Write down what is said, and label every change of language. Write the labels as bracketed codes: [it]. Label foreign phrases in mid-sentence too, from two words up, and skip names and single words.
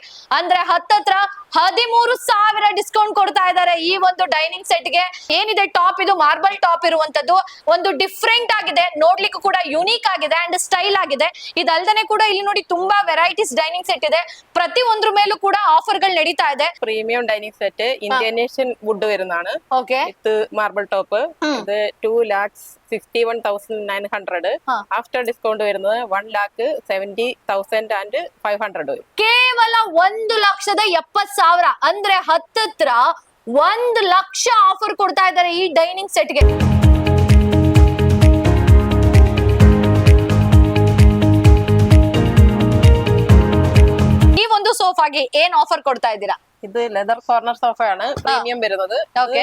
[kn] ಅಂದ್ರೆ ಹತ್ತತ್ರ 13,000 ಡಿಸ್ಕೌಂಟ್ ಕೊಡ್ತಾ ಇದ್ದಾರೆ ಈ ಒಂದು ಡೈನಿಂಗ್ ಸೆಟ್ ಗೆ. ಏನಿದೆ ಟಾಪ್, ಇದು [en] marble top [kn] ಇರುವಂತದ್ದು, ಒಂದು ಡಿಫ್ರೆಂಟ್ ಆಗಿದೆ, ನೋಡ್ಲಿಕ್ಕೂ ಕೂಡ ಯುನೀಕ್ ಆಗಿದೆ ಅಂಡ್ ಸ್ಟೈಲ್ ಆಗಿದೆ. ಇದಲ್ದನೆ ಕೂಡ ಇಲ್ಲಿ ನೋಡಿ ತುಂಬಾ [en] varieties dining set [kn] ಇದೆ. ಪ್ರತಿ ಒಂದ್ರ ಮೇಲೂ ಕೂಡ ಆಫರ್ ಗಳು ನಡೀತಾ ಇದೆ. [en] premium dining set Indonesian wood [ml] വരുന്നതാണ്. [kn] ಓಕೆ [en] with marble top. [ml] ഇത് 2,61,900. [en] after discount [ml] വരുന്നത് 1,70,500 വരും. [kn] ಕೇವಲ 1,70,000 ಅಂದ್ರೆ ಹತ್ತತ್ರ 1 ಲಕ್ಷ ಆಫರ್ ಕೊಡ್ತಾ ಇದ್ದಾರೆ ಈ ಡೈನಿಂಗ್ ಸೆಟ್ಗೆ. ಈ ಒಂದು ಸೋಫಾಗೆ ಏನ್ ಆಫರ್ ಕೊಡ್ತಾ ಇದ್ದೀರಾ? [ml] ഇത് ലെതർ കോർണർ സോഫയാണ് പ്രീമിയം വരുന്നത്. [en] Okay.